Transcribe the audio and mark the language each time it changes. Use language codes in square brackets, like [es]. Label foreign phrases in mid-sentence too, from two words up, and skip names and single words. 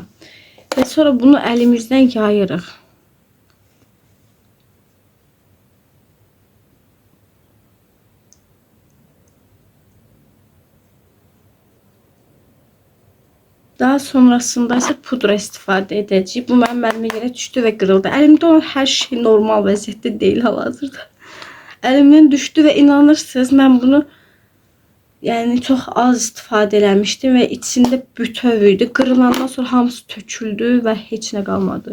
[tr] Ve sonra bunu elimizden [az] yayırıq. [tr] Daha sonrasında ise [az] pudra istifadə edəcəyik. Bu mənim əlimə yerə düşdü və qırıldı. Əlimdə olan hər şey normal vəziyyətdə deyil hal-hazırda. Əlimdən düşdü və inanırsınız mən bunu [tr] yani çok az [az] istifadə eləmişdim və içində bütöv idi. Qırılandan sonra hamısı töküldü və heç nə qalmadı.